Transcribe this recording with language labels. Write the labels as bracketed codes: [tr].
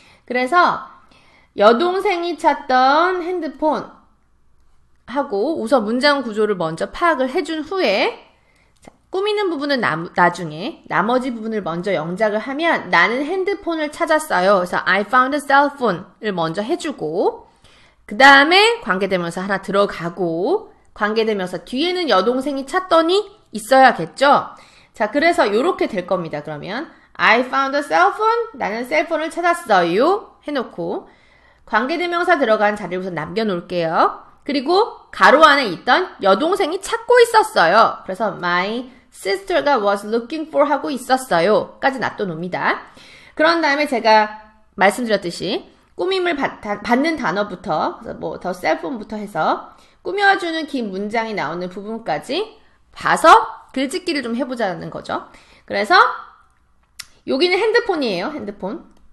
[ko] 그래서 여동생이 찾던 핸드폰 하고 우선 문장 구조를 먼저 파악을 해준 후에 자, 꾸미는 부분은 나중에 나머지 부분을 먼저 영작을 하면 나는 핸드폰을 찾았어요. 그래서 I found a cell phone 을 먼저 해주고 그 다음에 관계대명사 하나 들어가고 관계대명사 뒤에는 여동생이 찾더니 있어야겠죠? 자, 그래서 요렇게 될 겁니다. [en] 그러면 I found a cell phone. [ko] 나는 셀폰을 찾았어요. 해놓고 관계대명사 들어간 자리를 우선 남겨놓을게요. 그리고 가로 안에 있던 여동생이 찾고 있었어요. 그래서 my sister가 was looking for 하고 있었어요. 까지 놔둬놓습니다. 그런 다음에 제가 말씀드렸듯이 꾸밈을 받는 단어부터, 그래서 뭐, 더 셀폰부터 해서 꾸며주는 긴 문장이 나오는 부분까지 봐서 글짓기를 좀 해보자는 거죠. 그래서 여기는 핸드폰이에요. 핸드폰.